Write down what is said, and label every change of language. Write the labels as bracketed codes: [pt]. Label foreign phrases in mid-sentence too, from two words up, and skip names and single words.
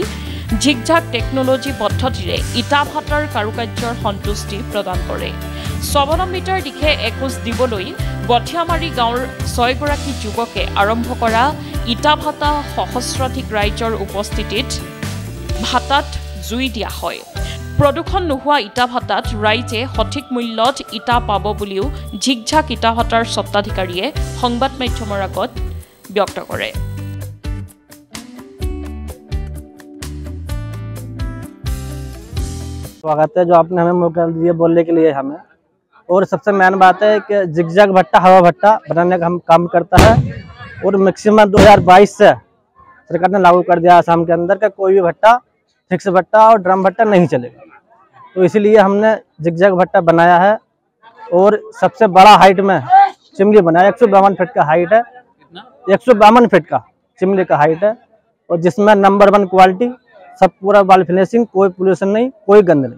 [as] ঝিকঝাক টেকনলজি পদ্ধতিৰে ইটা ভাটাৰ কাৰুকাৰ্যৰ সন্তুষ্টি প্ৰদান কৰে স্বাৱলম্বিতাৰ দিশে এখোজ দিবলৈ বঠিয়ামাৰী গাঁৱৰ 6 গৰাকী যুৱকে আৰম্ভ কৰা ইটা ভাটা সহস্ৰাধিক ৰাইজৰ উপস্থিতিত ভাটাত জুই দিয়া হয় প্ৰদূষণ নোহোৱা ইটা ভাটাত ৰাইজে সঠিক মূল্যত ইটা পাব বুলিও ঝিকঝাক ইটা ভাটাৰ স্বত্বাধিকাৰীয়ে সংবাদ মাধ্যমৰ আগত ব্যক্ত কৰে [hi] स्वागत है जो आपने हमें मौका दिया बोलने के लिए हमें और सबसे मेन बात है कि जिगजैग भट्टा हवा भट्टा बनाने का हम काम करता है और मैक्सिमम 2022 से सरकार ने लागू कर दिया आसाम के अंदर का कोई भी भट्टा फिक्स भट्टा और ड्रम भट्टा नहीं चलेगा तो इसीलिए हमने जिगजैग भट्टा बनाया है और सबसे बड़ा हाइट में चिमनी बनाया 152 फीट का हाइट है 152 फीट का चिमनी का हाइट है और जिसमें [en] number 1 quality [hi] सब पूरा [en] wall finishing [hi] कोई पोल्यूशन नहीं कोई गंद नहीं